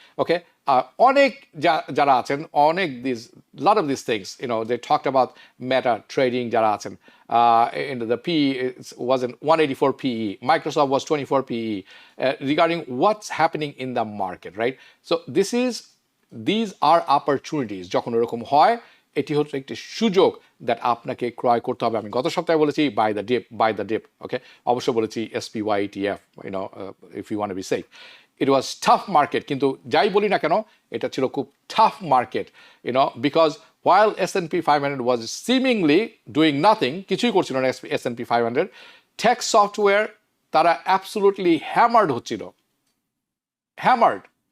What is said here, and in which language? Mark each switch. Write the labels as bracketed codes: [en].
[en] Okay, [bn] অনেক যারা আছেন, অনেক [en] lot of these things, they talked about Meta trading [bn] যারা আছেন, [en] the PE was 184 PE. Microsoft was 24 PE. Regarding what's happening in the market, right? So these are opportunities. [bn] যখন এরকম হয়, এটি হচ্ছে একটি সুযোগ দ্যাট আপনাকে ক্রয় করতে হবে. আমি গত সপ্তাহে বলেছি [en] by the dip, [bn] ওকে, অবশ্যই বলেছি SPY ETF, [en] if you want to be safe. It was tough market, [bn] কিন্তু যাই বলি না কেন, এটা ছিল খুব [en] tough market, because while S&P 500 was seemingly doing nothing, [bn] কিছুই করছিল না [en] S&P 500, tech software তারা absolutely hammered হচ্ছিল, hammered.